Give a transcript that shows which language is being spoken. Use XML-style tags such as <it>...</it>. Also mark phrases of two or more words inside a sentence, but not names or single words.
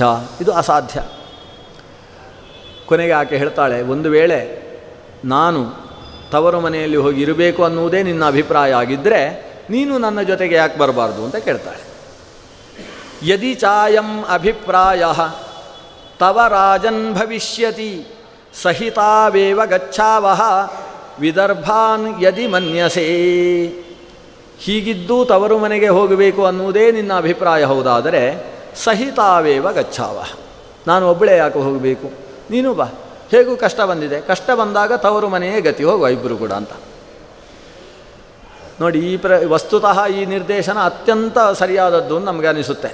<kn>ಇದು ಅಸಾಧ್ಯ. ಕೊನೆಗೆ ಆಕೆ ಹೇಳ್ತಾಳೆ, ಒಂದು ವೇಳೆ ನಾನು ತವರು ಮನೆಯಲ್ಲಿ ಹೋಗಿ ಇರಬೇಕು ಅನ್ನುವುದೇ ನಿನ್ನ ಅಭಿಪ್ರಾಯ ಆಗಿದ್ದರೆ ನೀನು ನನ್ನ ಜೊತೆಗೆ ಯಾಕೆ ಬರಬಾರ್ದು ಅಂತ ಕೇಳ್ತಾಳೆ.</kn> <sa>ಯದಿ ಚಾಯಂ ಅಭಿಪ್ರಾಯ ತವ ರಾಜನ್ ಭವಿಷ್ಯತಿ ಸಹಿತಾವೇವ ಗಚ್ಚಾವಹ ವಿದರ್ಭಾನ್ ಯದಿ ಮನ್ಯಸೇ.</sa> <kn>ಹೀಗಿದ್ದು ತವರು ಮನೆಗೆ ಹೋಗಬೇಕು ಅನ್ನುವುದೇ ನಿನ್ನ ಅಭಿಪ್ರಾಯ ಹೌದಾದರೆ</kn> <sa>ಸಹಿತಾವೇವ ಗಚ್ಚಾವಹ,</sa> <kn>ನಾನು ಒಬ್ಬಳೇ ಯಾಕೆ ಹೋಗಬೇಕು, ನೀನು ಬಾ, ಹೇಗೂ ಕಷ್ಟ ಬಂದಿದೆ, ಕಷ್ಟ ಬಂದಾಗ ತವರು ಮನೆಯೇ ಗತಿ, ಹೋಗುವ ಇಬ್ಬರು ಕೂಡ ಅಂತ. ನೋಡಿ, ವಸ್ತುತಃ ಈ ನಿರ್ದೇಶನ ಅತ್ಯಂತ ಸರಿಯಾದದ್ದು ನಮಗೆ ಅನಿಸುತ್ತೆ.</kn>